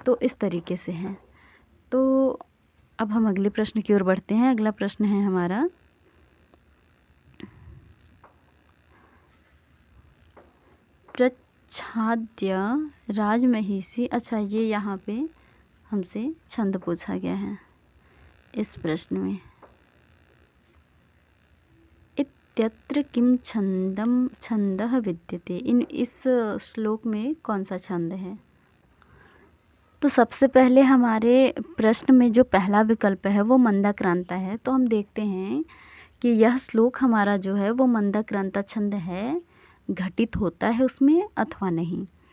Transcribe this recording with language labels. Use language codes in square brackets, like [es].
[hi] तो इस तरीके से है। तो अब हम अगले प्रश्न की ओर बढ़ते हैं। अगला प्रश्न है हमारा, [sa] प्रच्छाद्य राजमहिषी। [hi] अच्छा, ये यहाँ पे हमसे छंद पूछा गया है इस प्रश्न में। [sa] इत्यत्र किम छंदः विद्यते। [hi] इस श्लोक में कौन सा छंद है? तो सबसे पहले हमारे प्रश्न में जो पहला विकल्प है वो मंदाक्रांता है। तो हम देखते हैं कि यह श्लोक हमारा जो है वो मंदाक्रांता छंद है, घटित होता है उसमें अथवा नहीं।